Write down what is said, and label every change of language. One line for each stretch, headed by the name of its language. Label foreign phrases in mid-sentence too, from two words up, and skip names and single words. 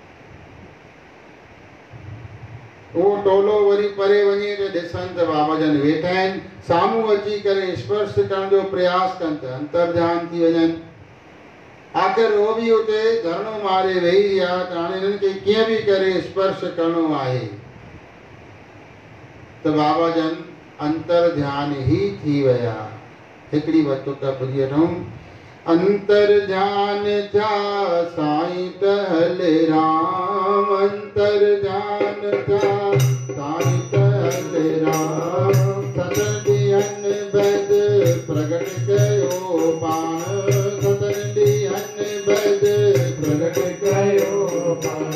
Sindhi: उहो टोलो वरी परे वञे त ॾिसनि त बाबा जन वेठा आहिनि, साम्हूं अची करे स्पर्श करण जो प्रयास कनि त अंतर ध्यान थी वञनि। आख़िर उहो बि उते धरणो मारे वेही रहिया त हाणे हिननि खे कीअं बि करे स्पर्श करणो आहे। त बाबा जन अंतर ध्यान ई थी विया। हिकिड़ी वतुक ॿुधी वठूं। अंतर ध्यान थिया साईं टहलराम, अंतर ध्यान थिया साईं टहलराम, सतन ॾींहनि बैदि प्रगट कयो पाण, सतन ॾींहनि बैदि प्रगट कयो पाण।